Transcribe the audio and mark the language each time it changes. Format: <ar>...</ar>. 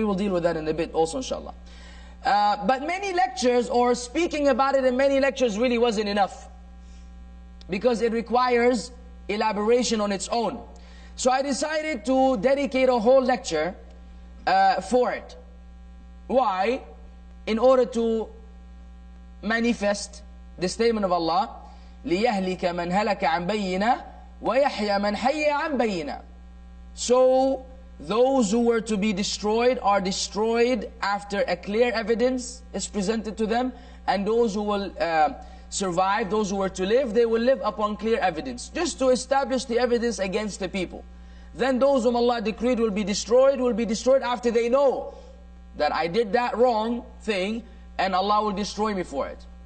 <en>We will deal with that in a bit also, inshallah. But many lectures, or speaking about it in many lectures, really wasn't enough. Because it requires elaboration on its own. So I decided to dedicate a whole lecture for it. Why? In order to manifest the statement of Allah,</en> <ar>لِيَهْلِكَ مَنْ هَلَكَ عَنْ بَيِّنَةٍ وَيَحْيَى مَنْ حَيَّ عَنْ بَيِّنَةٍ.</ar> <en>So those who were to be destroyed are destroyed after a clear evidence is presented to them, and those who will survive, those who were to live, they will live upon clear evidence, just to establish the evidence against the people. Then those whom Allah decreed will be destroyed after they know that I did that wrong thing, and Allah will destroy me for it.</en>